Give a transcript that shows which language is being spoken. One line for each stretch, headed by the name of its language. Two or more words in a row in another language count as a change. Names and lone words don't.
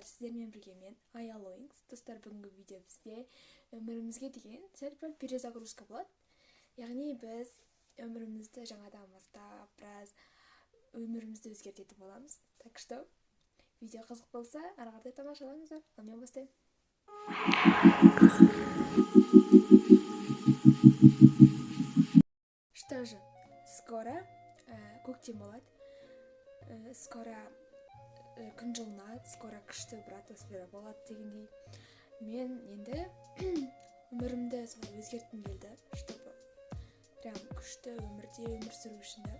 Kazakh: Сіздермен бірге мен Аял Ойыңыз. Достар, бүгінгі видео бізде өмірімізге деген сәл-пәл перезагрузка болады. Яғни біз өмірімізді жаңадан бастап, біраз өмірімізді өзгертетін боламыз.
Russian: Так что,
Kazakh: видео қызық болса, ары қарай тамашалаңыздар. Ал мен бастаймын.
Russian: Что же, скоро
Kazakh: көктем болады. Скоро күн жылынады, скоро күшті бір атмосфера болады дегендей. Мен енді өмірімді солай өзгерткім келді,
Russian: чтобы прям
Kazakh: күшті өмірде өмір сүру үшін де.